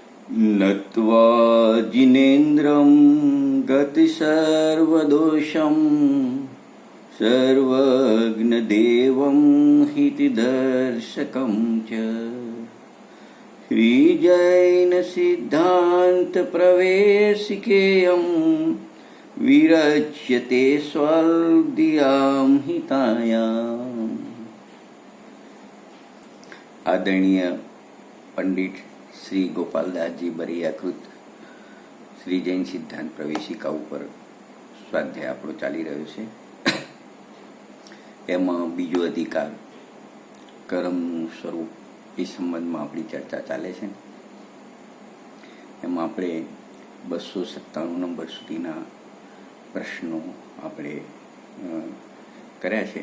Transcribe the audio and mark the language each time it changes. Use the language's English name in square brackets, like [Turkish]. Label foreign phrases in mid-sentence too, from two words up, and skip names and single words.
[Sanskrit] नत्वा जिनेन्द्रं गतिसर्वदोषं सर्वज्ञदेवं हितदर्शकं च श्रीजैनसिद्धान्तप्रवेशिकेयं विरच्यते स्वल्पदियां हितायाम्। [Hindi] आदरणीय पंडित [Gujarati] श्री गोपालदासजी बरियाकृत श्री जैन सिद्धांत प्रवेशिका ઉપર સ્વાધ્યાય આપણો ચાલી રહ્યો છે। એમાં બીજો અધિકાર કર્મનું સ્વરૂપ એ સંબંધમાં આપણી ચર્ચા ચાલે છે। એમાં આપણે 297 નંબર સુધીના પ્રશ્નો આપણે કર્યા છે।